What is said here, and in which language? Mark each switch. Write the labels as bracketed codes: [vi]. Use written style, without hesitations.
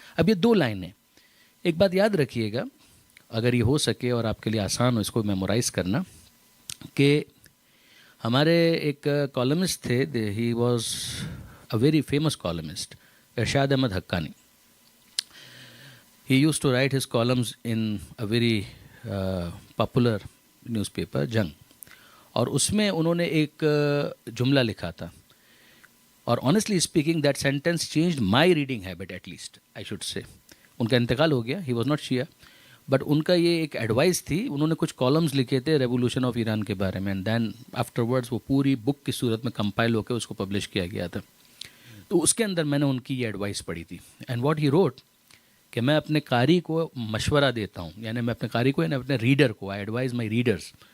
[ur] اب یہ دو لائنیں, ایک بات یاد رکھیے گا اگر یہ ہو سکے اور آپ کے لیے آسان ہو اس کو میمورائز کرنا, کہ ہمارے ایک کالمسٹ تھے, [en] he was a very famous columnist, [ur] Irshad Ahmad Haqqani. [en] He used to write his columns in a very popular newspaper, Jang, [ur] اور اس میں انہوں نے ایک جملہ لکھا تھا, اور [en] honestly speaking that sentence changed my reading habit, at least I should say. [ur] ان کا انتقال ہو گیا, [en] he was not Shia, [ur] but in کا یہ ایک ایڈوائس تھی. انہوں نے کچھ کالمز لکھے تھے ریولیوشن آف ایران کے بارے میں, [en] and then afterwards [ur] وہ پوری بک کی صورت میں کمپائل ہو کے اس کو پبلش کیا گیا تھا. تو اس کے اندر میں نے ان کی یہ ایڈوائس پڑھی تھی, [en] and what he wrote, [ur] کہ میں اپنے قاری کو مشورہ دیتا ہوں, یعنی میں اپنے قاری کو, یعنی اپنے ریڈر کو, [en] I advise my readers.